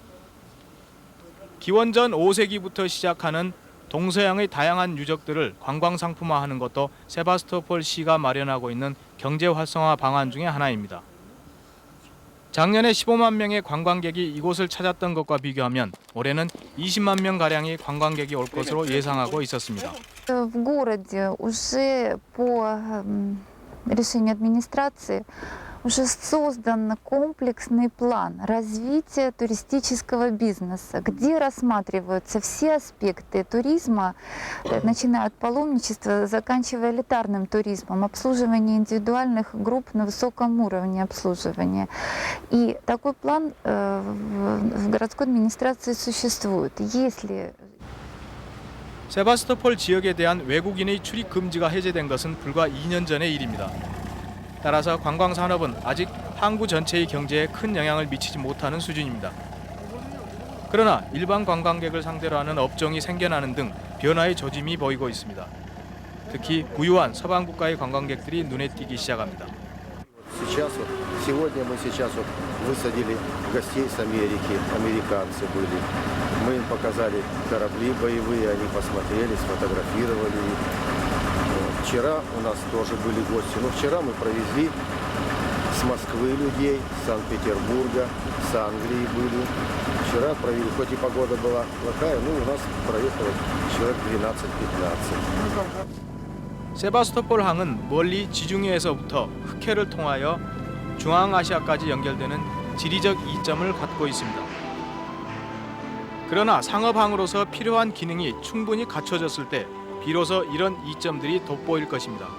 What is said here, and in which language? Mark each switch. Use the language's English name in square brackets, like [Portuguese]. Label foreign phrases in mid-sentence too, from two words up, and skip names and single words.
[Korean] 기원전 5세기부터 시작하는 동서양의 다양한 유적들을 관광 상품화하는 것도 세바스토폴 시가 마련하고 있는 경제 활성화 방안 중의 하나입니다. 작년에 15만 명의 관광객이 이곳을 찾았던 것과 비교하면 올해는 20만 명 가량의 관광객이 올 것으로 예상하고 있었습니다. [Russian] В городе уже по решению администрации уже создан комплексный план развития туристического бизнеса, где рассматриваются все аспекты туризма, начиная от паломничества, заканчивая элитарным туризмом, обслуживание индивидуальных групп на высоком уровне обслуживания. И такой план в городской администрации существует. Если [Korean] 세바스토폴 지역에 대한 외국인의 출입 금지가 해제된 것은 불과 2년 전의 일입니다. 따라서 관광 산업은 아직 항구 전체의 경제에 큰 영향을 미치지 못하는 수준입니다. 그러나 일반 관광객을 상대로 하는 업종이 생겨나는 등 변화의 조짐이 보이고 있습니다. 특히 부유한 서방 국가의 관광객들이 눈에 띄기 시작합니다. [Russian] Сегодня мы высадили гостей с Америки, американцы были. Мы им показали корабли боевые, они посмотрели, сфотографировали их. Вчера у нас тоже были гости, но вчера мы провезли с Москвы людей, с Санкт-Петербурга, с Англии были. Вчера провели, хоть и погода была плохая, но у нас проехало человек 12-15. [Korean] 세바스토폴 항은 멀리 지중해에서부터 흑해를 통하여 중앙아시아까지 연결되는 지리적 이점을 갖고 있습니다. 그러나 상업항으로서 필요한 기능이 충분히 갖춰졌을 때 비로소 이런 이점들이 돋보일 것입니다.